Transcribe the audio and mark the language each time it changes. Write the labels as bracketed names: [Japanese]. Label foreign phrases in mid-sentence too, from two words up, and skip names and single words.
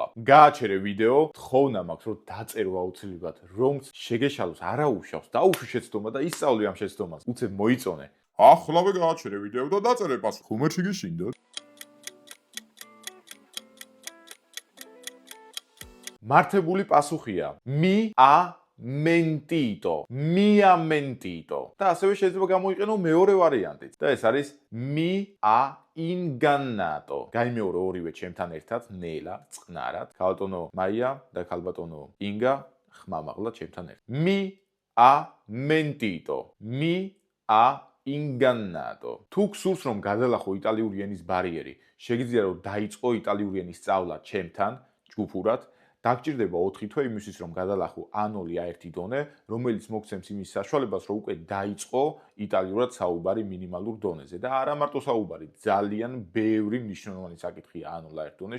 [Georgian] გააჩერე ვიდეო, თხოვნა მაქვს, რომ დაწერო აუცილებლად, რომც შეგეშალოს, არა უშავს, დაუშვი შეცდომა და ისწავლე ამ შეცდომას. უცებ მოიწონე. ახლავე გააჩერე ვიდეო და დაწერე პასუხი. ხომერში გიშინდათ? მართებული პასუხია. [Italian] mentito. Mi ha mentito. [Georgian] და ასევე შეიძლება გამოიყენო მეორე ვარიანტიც. და ეს არის [Italian] mi ha ingannato. [Georgian] გაიმეორე ორივე ჩემთან ერთად, ნელა, წყნარად. ქალბატონო მაია და ქალბატონო ინგა ხმამაღლა ჩემთან ერთად. [Italian] Mi ha mentito. Mi ha ingannato. [Georgian] თუ გსურს რომ გადალახო იტალიური ენის ბარიერი, შეგიძლია რომ დაიწყო იტალიური ენის სწავლა ჩემთან, ჯგუფურად. დაგჭირდება 4 თვე იმისთვის რომ გადალახო A0 A1 დონე, რომელიც მოგცემს იმის საშუალებას, რომ უკვე დაიწყო იტალიურად საუბარი მინიმალურ დონეზე და არა მარტო საუბარი, ძალიან ბევრი მნიშვნელოვანი საკითხია A0 A1 დონეში.